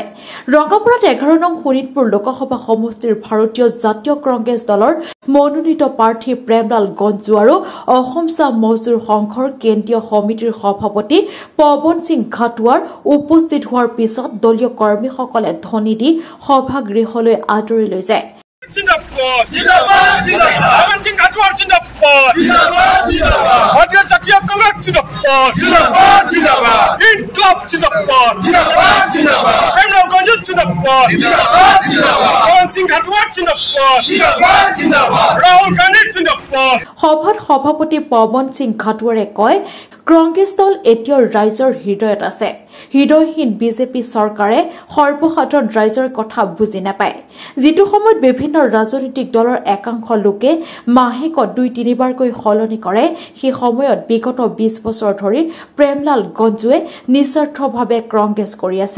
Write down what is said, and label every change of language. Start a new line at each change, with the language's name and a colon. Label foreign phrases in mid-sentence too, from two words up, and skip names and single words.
Assamese: ৰঙাপাৰাত 11 নং শোণিতপুৰ লোকসভা সমষ্টিৰ ভাৰতীয় জাতীয় কংগ্ৰেছ দলৰ মনোনীত প্ৰাৰ্থী প্ৰেমলাল গঞ্জু আৰু অসম চাহ মজদুৰ সংঘৰ কেন্দ্ৰীয় সমিতিৰ সভাপতি পৱন সিং ঘাটোৱাৰ উপস্থিত হোৱাৰ পিছত দলীয় কৰ্মীসকলে ধ্বনি দি সভাগৃহলৈ আদৰি লৈ যায়।
Hindi: जिंदाबाद जिंदाबाद जिंदाबाद पवन सिंह घाटवार जिंदाबाद जिंदाबाद जिंदाबाद भारतीय जातीय कांग्रेस जिंदाबाद जिंदाबाद जिंदाबाद इनकलाब जिंदाबाद जिंदाबाद जिंदाबाद प्रेमलाल गंजू जिंदाबाद जिंदाबाद जिंदाबाद पवन सिंह घाटवार जिंदाबाद जिंदाबाद जिंदाबाद राहुल गांधी जिंदाबाद।
Assamese: সভাত সভাপতি পৱন সিং ঘাটোৱাৰে কয়, কংগ্ৰেছ দল এতিয়াও ৰাইজৰ হৃদয়ত আছে। হৃদয়হীন বিজেপি চৰকাৰে সৰ্বসাধাৰণ ৰাইজৰ কথা বুজি নাপায়। যিটো সময়ত বিভিন্ন ৰাজনৈতিক দলৰ একাংশ লোকে মাহেকত 2-3 বাৰকৈ সলনি কৰে, সেই সময়ত বিগত 20 বছৰ ধৰি প্ৰেমলাল গঞ্জুৱে নিস্বাৰ্থভাৱে কংগ্ৰেছ কৰি আছে।